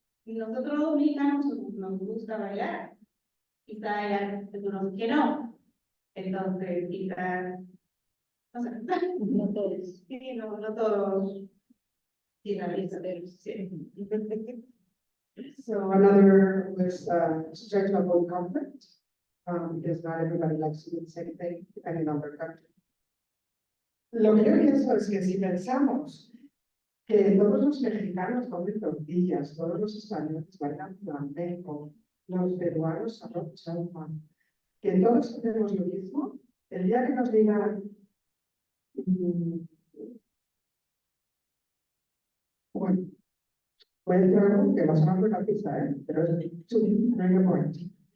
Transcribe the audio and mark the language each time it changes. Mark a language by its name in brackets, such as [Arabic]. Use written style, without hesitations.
[Spanish] Y nosotros los dominicanos nos gusta bailar, quizá hay algunos que no, entonces quizá, no sé, no todos, sí, no todos, sí, sí. [English] So another was to try to avoid conflict, because not everybody likes to do the same thing, depending on their country. [Spanish] Lo que yo pienso es que si pensamos que todos los mexicanos comen tortillas, todos los españoles bailan flamenco, los peruanos arroz chaufa, que todos hacemos lo mismo, el día que nos digan, bueno, voy a decir algo que va a sonar muy racista, pero es [English] no point.